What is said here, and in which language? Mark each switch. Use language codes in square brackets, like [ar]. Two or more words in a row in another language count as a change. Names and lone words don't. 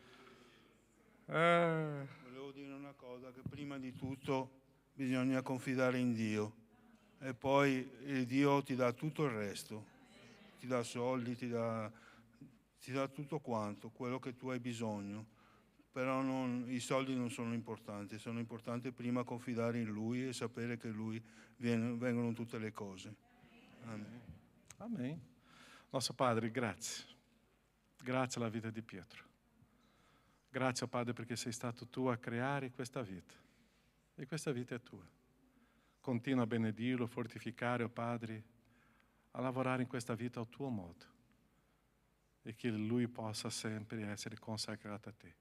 [it] Volevo dire una cosa, che prima di tutto bisogna confidare in Dio e poi Dio ti dà tutto il resto, ti dà soldi, ti dà tutto quanto, quello che tu hai bisogno, però i soldi non sono importanti prima confidare in Lui e sapere che Lui vengono tutte le cose. Amen. [pt] Amém. Nosso Padre, grazie. [it] Grazie alla vita di Pietro. Grazie, Padre, perché sei stato tu a creare questa vita. E questa vita è tua. Continua a benedirlo, fortificare, Padre, a lavorare in questa vita al tuo modo. E che lui possa sempre essere consacrato a te.